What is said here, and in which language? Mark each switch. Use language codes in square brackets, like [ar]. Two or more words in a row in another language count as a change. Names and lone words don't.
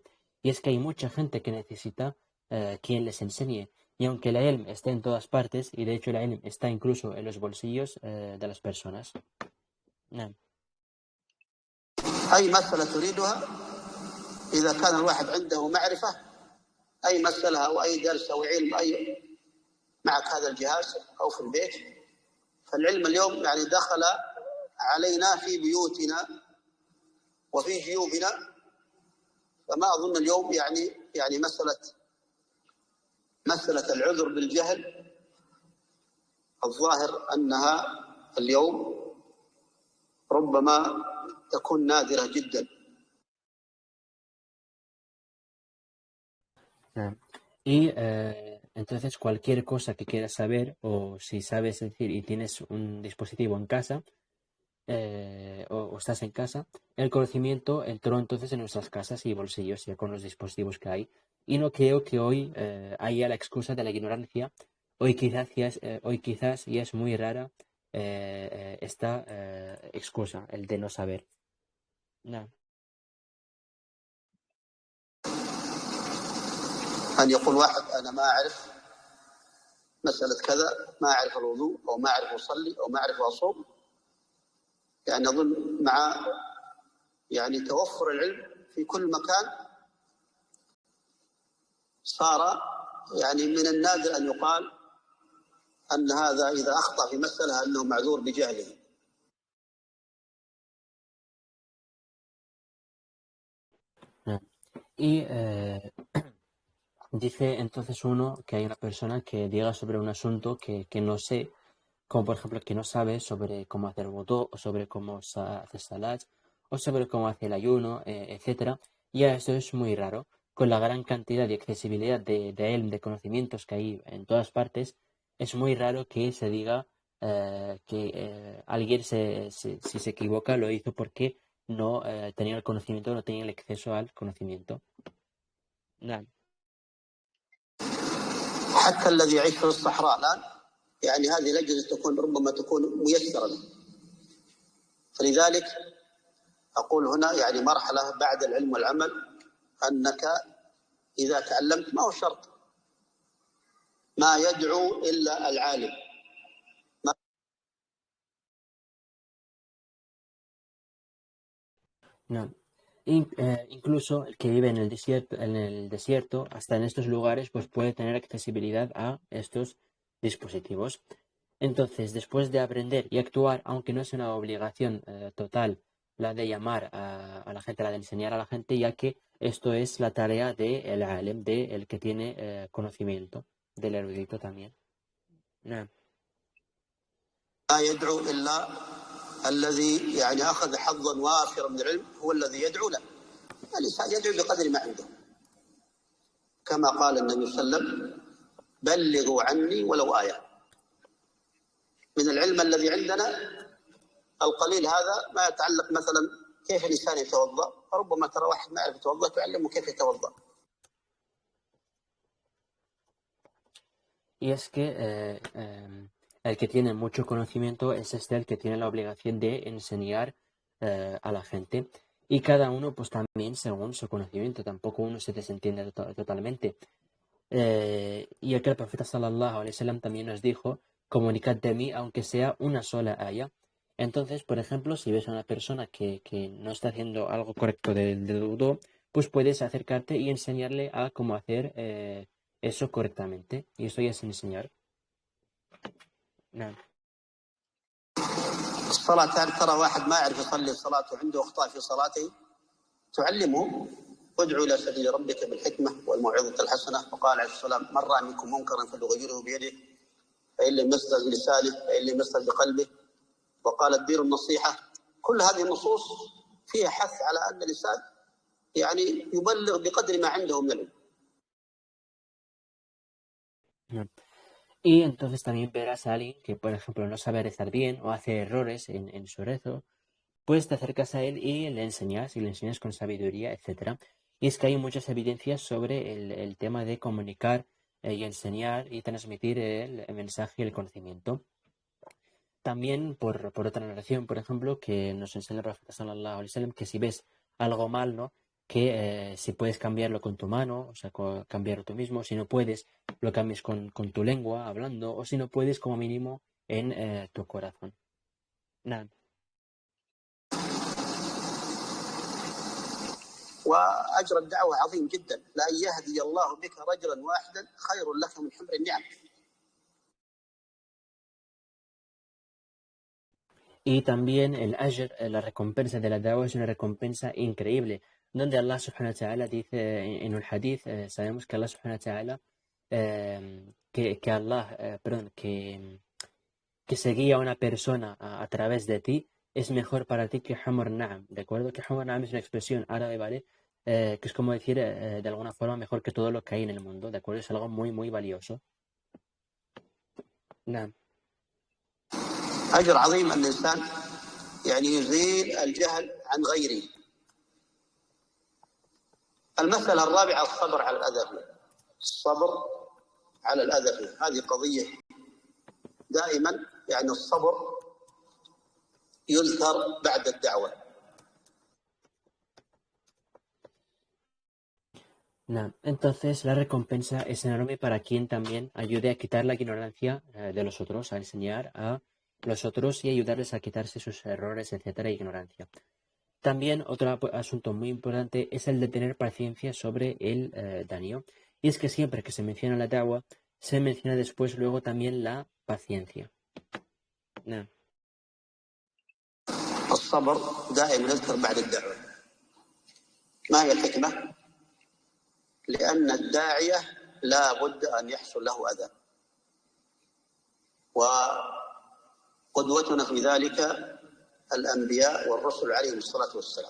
[es] Y es que hay mucha gente que necesita quien les enseñe. Y aunque la ilm esté en todas partes, y de hecho la ilm está incluso en los bolsillos de las personas. [ar] نعم. أي مسألة تريدها إذا كان الواحد عنده معرفة، أي مسألة أو أي درس أو علم أي معك هذا الجهاز أو في البيت، فالعلم اليوم يعني دخل علينا في بيوتنا وفي جيوبنا. فما أظن اليوم يعني مسألة العذر بالجهل الظاهر أنها اليوم ربما تكون نادرة جدا. [es] Y entonces cualquier cosa que quieras saber, o si sabes decir y tienes un dispositivo en casa, o estás en casa, el conocimiento entró entonces en nuestras casas y bolsillos ya con los dispositivos que hay. Y no creo que hoy haya la excusa de la ignorancia. Hoy quizás ya es muy rara esta excusa, el de no saber. No. [ar] أن يقول واحد أنا ما أعرف مسألة كذا، ما أعرف الوضوء أو ما أعرف أصلي أو ما أعرف أصوم. يعني أظن مع يعني توفر العلم في كل مكان صار يعني من النادر أن يقال أن هذا إذا أخطأ في مسألة أنه معذور بجهله. [es] Y dice entonces uno que hay una persona que diga sobre un asunto que no sé, como por ejemplo que no sabe sobre cómo hacer wudu, o sobre cómo hacer salat, o sobre cómo hacer el ayuno, etcétera. Y eso es muy raro. Con la gran cantidad y accesibilidad de ilm, de conocimientos que hay en todas partes, es muy raro que se diga que alguien si se equivoca lo hizo porque no tenía el conocimiento, no tenía el acceso al conocimiento. [ar] نعم. حتى الذي يعيش في الصحراء الآن يعني هذه الأجهزة ربما تكون ميسرة. فلذلك أقول هنا يعني مرحلة بعد العلم والعمل، أنك إذا تعلمت ما هو شرط ما يدعو إلا العالم. نعم. [es] Incluso el que vive en el desierto, hasta en estos lugares, pues puede tener accesibilidad a estos dispositivos. Entonces, después de aprender y actuar, aunque no es una obligación total la de llamar a la gente, la de enseñar a la gente, ya que esto es la tarea del alim, del que tiene conocimiento, del erudito también. [ar] نعم. ما يدعو إلا الذي يعني أخذ حظا وافرا من العلم هو الذي يدعو له. الإنسان يدعو بقدر ما عنده، كما قال النبي صلى الله عليه وسلم بلغوا عني ولو آية. من العلم الذي عندنا القليل هذا ما يتعلق مثلا كيف الإنسان يتوضأ، ربما ترى واحد ما يعرف يتوضأ تعلمه كيف يتوضأ. [es] Y es que el que tiene mucho conocimiento es el que tiene la obligación de enseñar a la gente. Y cada uno, pues también según su conocimiento, tampoco uno se desentiende totalmente. Y el que el profeta [ar] صلى الله عليه وسلم [es] también nos dijo, comunicad de mí aunque sea una sola aya. Entonces, por ejemplo, si ves a una persona que no está haciendo algo correcto del wudu, pues puedes acercarte y enseñarle a cómo hacer eso correctamente. Y eso ya es enseñar. [ar] نعم. الصلاة ترى واحد ما يعرف يصلي الصلاة وعنده أخطاء في صلاته تعلمه ادعو إلى سبيل ربك بالحكمة والموعظة الحسنة. وقال عليه الصلاة والسلام من رأى منكم منكرا فليغيره بيده فإن لم يستطع بلسانه فإن لم يستطع بقلبه وقال الدين النصيحة. كل هذه النصوص فيها حث على أن الإنسان يعني يبلغ بقدر ما عنده من العلم. نعم. [es] Y entonces también verás a alguien que, por ejemplo, no sabe rezar bien o hace errores en su rezo, pues te acercas a él y le enseñas con sabiduría, etc. Y es que hay muchas evidencias sobre el tema de comunicar y enseñar y transmitir el mensaje y el conocimiento. También por otra narración, por ejemplo, que nos enseña el profeta [ar] صلى الله عليه وسلم, [es] que si ves algo mal, ¿no? Que si puedes cambiarlo con tu mano, o sea, cambiarlo tú mismo, si no puedes, lo cambies con tu lengua, hablando, o si no puedes, como mínimo, en tu corazón. Nada. [ar] وأجر الدعوة عظيم جدا، لأن يهدي الله بك رجلا واحدا خير لك من حمر النعم. [es] Y también el ajr, la recompensa de la da'wah es una recompensa increíble, donde Allah [ar] سبحانه وتعالى [es] dice en un hadith, sabemos que Allah [ar] سبحانه وتعالى, [es] que seguía a una persona a través de ti es mejor para ti que [ar] حمر النعم, [es] ¿de acuerdo? Que [ar] حمر النعم [es] es una expresión árabe, ¿vale? Que es como decir, de alguna forma, mejor que todo lo que hay en el mundo, ¿de acuerdo? Es algo muy, muy valioso. [ar] Na'am. أجر عظيم أن الإنسان يعني يزيل الجهل عن غيره. المسألة الرابعة الصبر على الأذى. الصبر على الأذى هذه قضية دائما، يعني الصبر يذكر بعد الدعوة. [es] Nah, entonces la recompensa es enorme para quien también ayude a quitar la ignorancia de los otros, a enseñar a los otros y ayudarles a quitarse sus errores, etcétera, ignorancia. También otro asunto muy importante es el de tener paciencia sobre el daño. Y es que siempre que se menciona la da'wah, se menciona después luego también la paciencia. Nah. [ar] الصبر دائما يذكر بعد الدعوة. ما هي الحكمة؟ لأن الداعية لا بد أن يحصل له أذى، وقدوتنا في ذلك الأنبياء والرسل عليهم الصلاة والسلام.